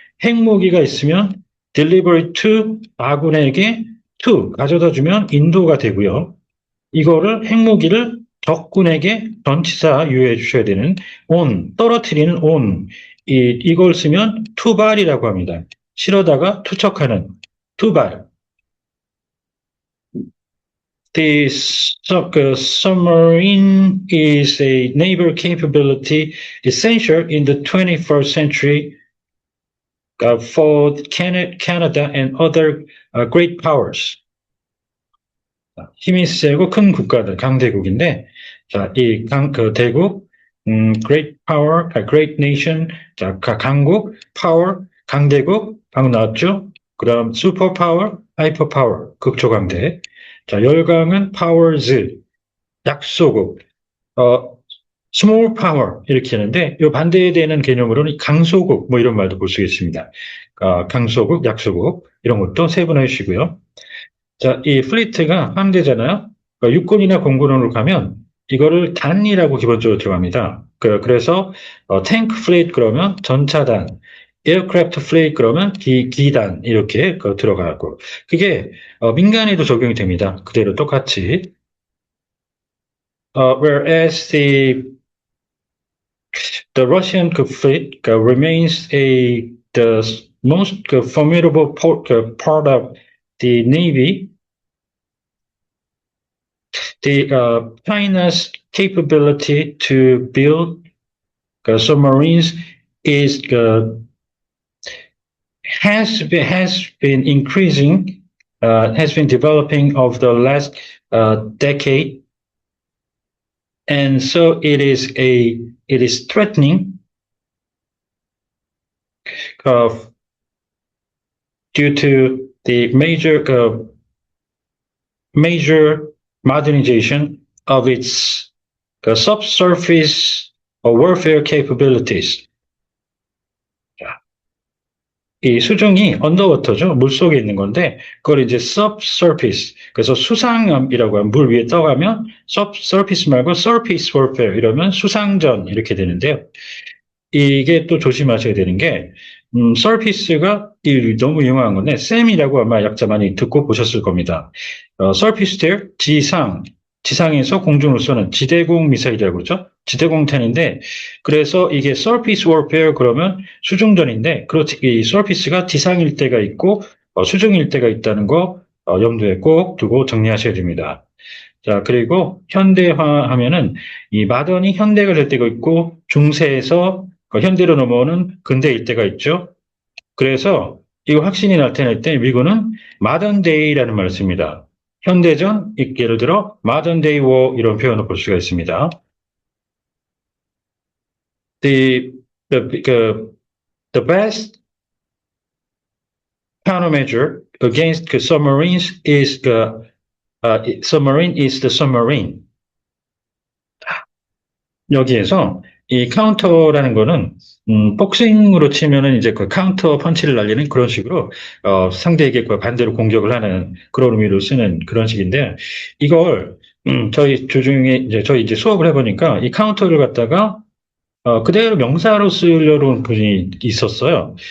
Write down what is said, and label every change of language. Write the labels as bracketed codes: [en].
[ko] 핵무기가 있으면 delivery to 아군에게 to 가져다 주면 인도가 되고요. 이거를 핵무기를 적군에게 전치사 유효해 주셔야 되는 on 떨어뜨리는 on 이걸 쓰면 투발이라고 합니다. 실어다가 투척하는 투발. [en] The submarine is a naval capability essential in the 21st century for Canada and other great powers. [ko] 힘이 세고 큰 국가들, 강대국인데, 자, 그 대국, great power, great nation, 자, 강국, power, 강대국, 방금 나왔죠? 그 다음, super power, hyper power, 극초강대. 자, 열강은 powers, 약소국, small power, 이렇게 하는데, 이 반대에 되는 개념으로는 강소국, 뭐 이런 말도 볼 수 있습니다. 강소국, 약소국, 이런 것도 세분화해 주시고요. 자, 이 플리트가 함대잖아요. 그러니까 육군이나 공군으로 가면 이거를 단이라고 기본적으로 들어갑니다. 그래서 탱크 플리트 그러면 전차단, 에어크래프트 플리트 그러면 기단 이렇게 들어가고 그게 민간에도 적용이 됩니다. 그대로 똑같이. [en] Whereas the Russian fleet remains the most formidable part of the Navy. China's capability to build submarines has been increasing, has been developing over the last decade, and so it is threatening due to the major modernization of its subsurface warfare capabilities. [ko] 이 수중이 언더워터죠. 물 속에 있는 건데 그걸 이제 subsurface, 그래서 수상이라고 하면 물 위에 떠가면 subsurface 말고 surface warfare 이러면 수상전 이렇게 되는데요. 이게 또 조심하셔야 되는 게 surface가 너무 유명한 건데 SAM이라고 아마 약자 많이 듣고 보셨을 겁니다. surface to 지상에서 공중으로 쏘는 지대공 미사일이라고 그러죠. 지대공탄인데 그래서 이게 surface warfare 그러면 수중전인데 그렇지 이 surface가 지상일 때가 있고 수중일 때가 있다는 거 염두에 꼭 두고 정리하셔야 됩니다. 자, 그리고 현대화하면은 이 마더니 현대가 될 때가 있고 중세에서 현대로 넘어오는 근대일 때가 있죠. 그래서 이거 확신이 나타날 때 미국은 modern day 라는 말을 씁니다. 현대전, 예를 들어 modern day war 이런 표현을 볼 수가 있습니다. [en] The best countermeasure against the submarines is submarine is the submarine. [ko] 여기에서 이 카운터라는 거는 복싱으로 치면은 이제 그 카운터 펀치를 날리는 그런 식으로 상대에게 반대로 공격을 하는 그런 의미로 쓰는 그런 식인데 이걸 저희 주중에 이제 수업을 해보니까 이 카운터를 갖다가 그대로 명사로 쓰려는 분이 있었어요.